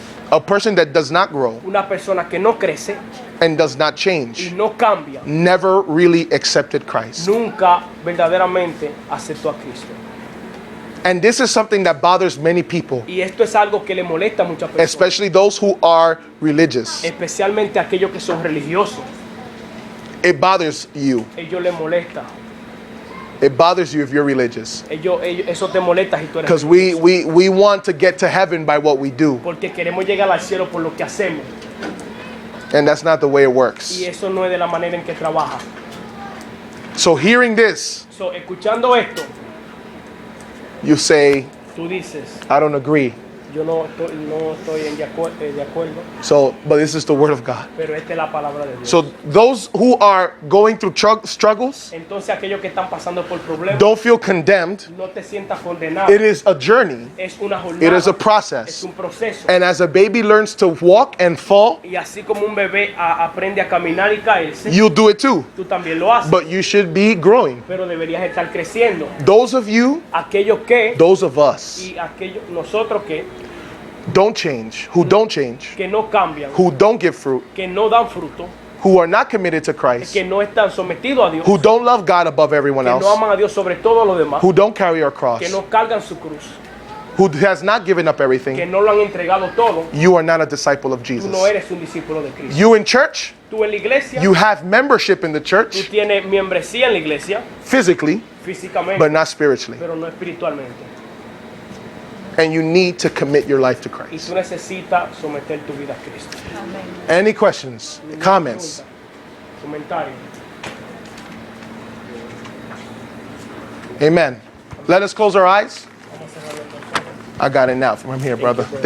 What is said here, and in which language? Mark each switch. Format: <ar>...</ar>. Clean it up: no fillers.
<en>A person that does not grow</en> <es>Una persona que no crece</es> <en>and does not</en> <es>y</es> <en>change</en> <es>no cambia,</es> <en>never really accepted Christ.</en> <es>nunca verdaderamente aceptó a Cristo.</es> <en>And this is something that bothers many people,</en> <es>Y esto es algo que le molesta a muchas personas,</es> <en>especially those who are religious.</en> <es>especialmente a aquellos que son religiosos.</es> <en>It bothers you.</en> <es>Ellos les molesta.</es> <en>It bothers you if you're religious.</en> <es>Eso te molesta si tú eres</es> <en>Because</en> <es>religioso.</es> <en>we want to get to heaven by what we do.</en> <es>Porque queremos llegar al cielo por lo que hacemos.</es> <en>And that's not the way it works.</en> <es>Y eso no es de la manera en que trabaja.</es> <en>So hearing this,</en> <es>So, escuchando esto,</es> <en>you say,</en> <es>tú dices,</es> <en>I don't agree.</en> <es>yo no estoy de acuerdo,</es> <en>So, but this is the word of God.</en> <es>pero esta es la palabra de Dios.</es> <en>So those who are going through struggles,</en> <es>Entonces aquellos que están pasando por problemas,</es> <en>don't feel condemned.</en> <es>no te sientas condenado.</es> <en>It is a journey.</en> <es>Es una jornada,</es> <en>It is a</en> <es>es</es> <en>process.</en> <es>un proceso.</es> <en>And as a baby learns to walk and fall,</en> <es>Y así como un bebé aprende a caminar y caerse,</es> <en>you'll do it too.</en> <es>tú también lo haces.</es> <en>But you should be growing.</en> <es>Pero deberías estar creciendo.</es> <en>Those of you,</en> <es>Aquellos que,</es> <en>those of us,</en> <es>y aquellos, nosotros que</es> <en>don't change, who don't change,</en> <es>no cambian,</es> <en>who don't give fruit,</en> <es>que no dan fruto,</es> <en>who are not committed to Christ,</en> <es>que no están sometidos a Dios,</es> <en>who don't love God above everyone</en> <es>que no</es> <en>else,</en> <es>aman a Dios sobre todo lo demás,</es> <en>who don't carry our cross,</en> <es>que no cargan su cruz,</es> <en>who has not given up</en> <es>que</es> <en>everything,</en> <es>no lo han entregado todo.</es> <en>you are not a disciple of</en> <es>Tú</es> <en>Jesus.</en> <es>no eres un discípulo de Cristo.</es> <en>You in church,</en> <es>Tú en la iglesia,</es> <en>you have membership in the</en> <es>tú</es> <en>church</en> <es>tienes membresía en la iglesia,</es> <en>physically,</en> <es>físicamente,</es> <en>but not spiritually.</en> <es>pero no espiritualmente.</es> <en>And you need to commit your life to</en> <es>Y</es> <en>Christ.</en> <es>tú necesitas someter tu vida a Cristo.</es> <en>Any questions, comments?</en> <es>Comentario.</es> <en>Amen. Let us close our eyes. I got it now from here, brother.</en>